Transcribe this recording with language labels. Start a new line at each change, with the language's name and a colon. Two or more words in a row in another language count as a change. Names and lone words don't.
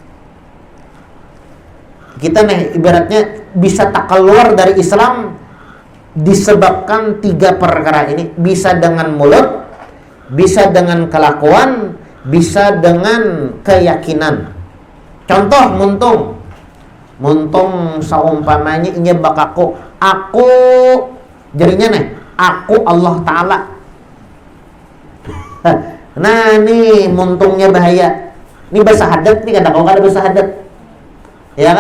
Indonesian: Kita nih ibaratnya bisa tak keluar dari Islam disebabkan 3 perkara ini. Bisa dengan mulut, bisa dengan kelakuan, bisa dengan keyakinan.
Banjar: Contoh muntung saumpamanya inya bakaku, aku jadinya nih, aku Allah Ta'ala. Nah nih muntungnya bahaya. Ini bahasa hadat nih, kata kau kada bahasa hadat, ya kan?